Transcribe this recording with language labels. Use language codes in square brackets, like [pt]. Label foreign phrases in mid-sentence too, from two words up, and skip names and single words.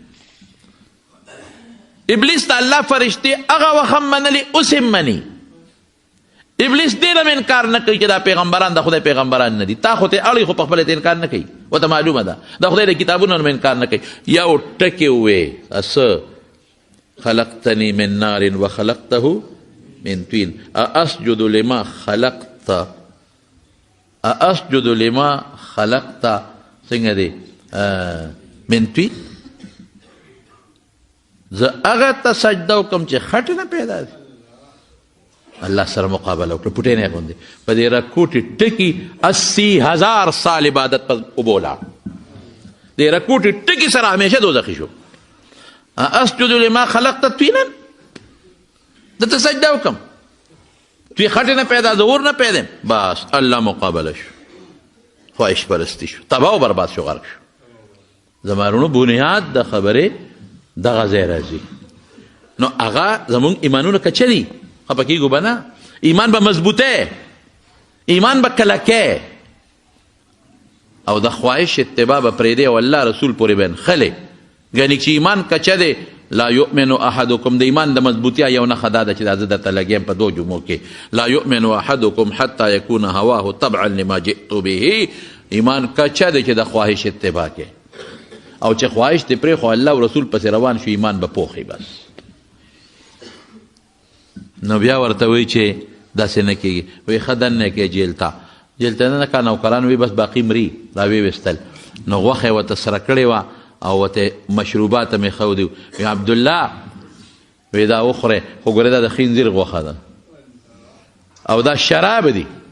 [ps] ابلیس د الله فرشتې هغه وخت هم منلې اوس هم مني ابلیس دې هم انکار نه کوي چې دا پیغمبران د خدای پیغمبران نه دي تا خو ته اړوي خو په خپله ته انکار نه کوي ورته معلومه ده د خدای د کتابونو هم انکار نه کوي یو ټکې ووې اسه [ar] خلقتني من نار وخلقته من طين أأسجد لما خلقت أأسجد لما خلقت [ps] څنګه دی [ar] من طين [ps] زه هغه ته سجده وکړم چې خټې نه پیدا دي الله سره مقابله وکړه پټې نه غوندې په دې رکوټې ټکي 80,000 سال عبادت په اوبو لاړ دې رکوټې ټکي سره همیشه دوزخي شو [ar] اسجد لما خلقت طینا [ps] دته سجده وکړم توی خټې نه پیدا زه اور نه پیدا بس الله مقابله شو خواهش پرستی شو تباه و برباد شو غرق شو زمارونو بنیاد د خبرې دغه ځای راځي نو هغه زمونږ ایمانونه کچه دي خفه کېږو به نه ایمان به مضبوطه ایمان به کلکه او د خواهش اتباع به پرېږدی او الله رسول پورې به نښلې ګنې چې ایمان کچه دی [ar] لا یؤمن احدکم [ps] د ایمان د مضبوطیا یو نښه دا ده چې دا زه درته لګیم په 2 جملو کې [ar] لا یؤمن احدکم حتی یکون هواه طبعا لما جئت به [ps] ایمان کچه دی چې د خواهش اتباع کې او چې خواهش دې پرېښو الله او رسول پسې روان شو ایمان به پوخي بس نو بیا ورته وایي چې داسې نه کېږي وایي ښه دننه کې جیل ته نه که نوکران وي بس باقي مري را ویویستل نو غوښه یې ورته سره کړې وه او ورته مشروبات مې ښودي وي عبدالله وی دا وخورې خو ګورې دا د خنزیر غوښه ده او دا شراب دي